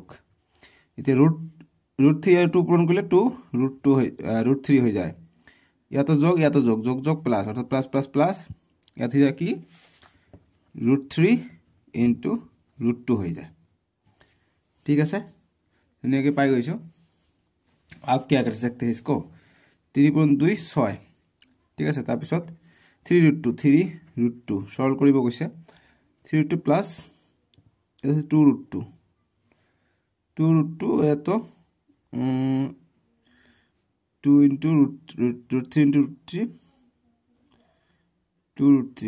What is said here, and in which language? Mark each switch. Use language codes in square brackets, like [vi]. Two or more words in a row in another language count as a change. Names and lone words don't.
[as] এতিয়া √3 আৰু 2 পূৰণ কৰিলে 2√3 হৈ যায়। ইয়াতো যোগ, ইয়াতো যোগ প্লাস, অর্থাৎ প্লাস। ইয়াত হৈ যায় কি √3 × √2 হৈ যায়। ঠিক আছে, ধুনীয়াকৈ পাই গৈছো। [hi] आप क्या कर सकते हैं इसको, 3 পূৰণ 2 6। [as] ঠিক আছে, তাৰপিছত 3√2 সৰল কৰিব কৈছে। 3√2 প্লাস 2√2 এত 2 × √3 × √3 2√3।